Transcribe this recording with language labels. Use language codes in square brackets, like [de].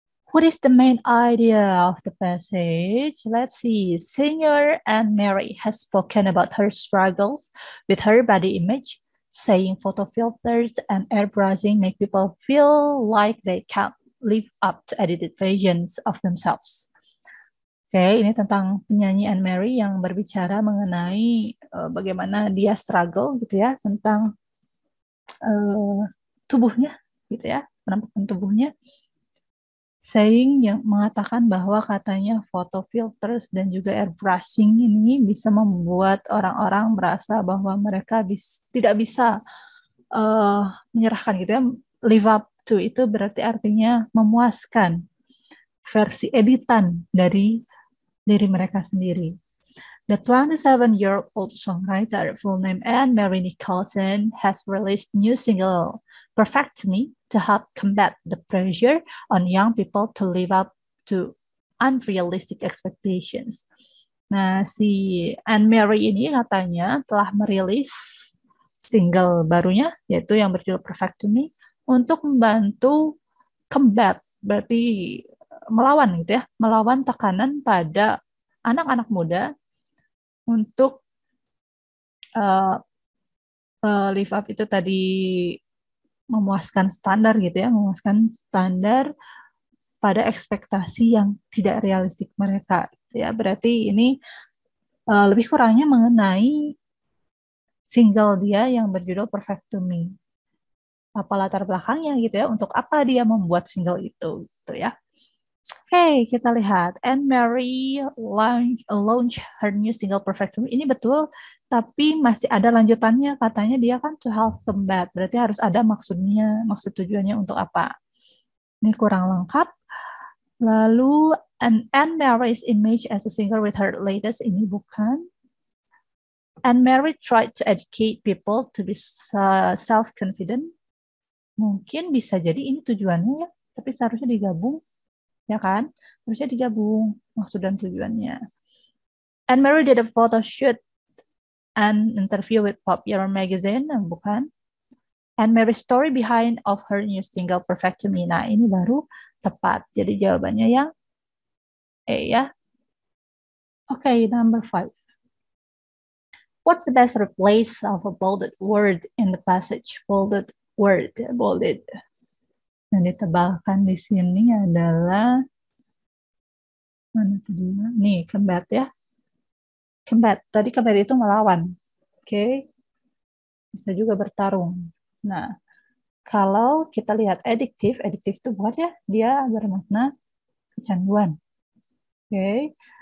[en] What is the main idea of the passage? Let's see. Senior Anne Mary has spoken about her struggles with her body image, saying photo filters and airbrushing make people feel like they can't live up to edited versions of themselves. [id] Oke, ini tentang penyanyi Anne Mary yang berbicara mengenai bagaimana dia struggle gitu ya tentang uh, tubuhnya gitu ya, penampakan tubuhnya. Saying yang mengatakan bahwa katanya photo filters dan juga airbrushing ini bisa membuat orang-orang merasa bahwa mereka tidak bisa menyerahkan gitu ya. [en] Live up to [id] itu berarti artinya memuaskan versi editan dari diri mereka sendiri. [en] The 27-year-old songwriter, full name Anne Mary Nicholson, has released new single "Perfect to Me" to help combat the pressure on young people to live up to unrealistic expectations. [id] Nah, si Anne Mary ini katanya telah merilis single barunya, yaitu yang berjudul Perfect to Me, untuk membantu combat, berarti melawan gitu ya, melawan tekanan pada anak-anak muda untuk uh, live up itu tadi memuaskan standar gitu ya, memuaskan standar pada ekspektasi yang tidak realistik mereka gitu ya. Berarti ini lebih kurangnya mengenai single dia yang berjudul Perfect to Me. Apa latar belakangnya gitu ya, untuk apa dia membuat single itu gitu ya. Oke, kita lihat. [en] Anne Mary launch her new single Perfect to Me. [id] Ini betul, tapi masih ada lanjutannya. Katanya dia kan [en] to help combat. [id] Berarti harus ada maksudnya, maksud tujuannya untuk apa. Ini kurang lengkap. [en] Lalu, Anne Mary's image as a singer with her latest [id] ini bukan. [en] Anne Mary tried to educate people to be self-confident. [id] Mungkin bisa jadi ini tujuannya ya, tapi seharusnya digabung, ya kan? Harusnya digabung maksud dan tujuannya. [en] Anne Mary did a photo shoot and interview with Popular Magazine, bukan. Anne Mary's story behind of her new single Perfect to Me. [id] Nah, ini baru tepat. Jadi jawabannya yang E ya. [en] Oke, number 5. What's the best replace of a bolded word in the passage? Bolded word, bolded. [id] Yang ditebalkan di sini adalah mana tadi? Nih, combat ya. Combat. Tadi combat itu melawan. Oke. Bisa juga bertarung. Nah, kalau kita lihat adiktif itu bukan ya, dia bermakna kecanduan. Oke.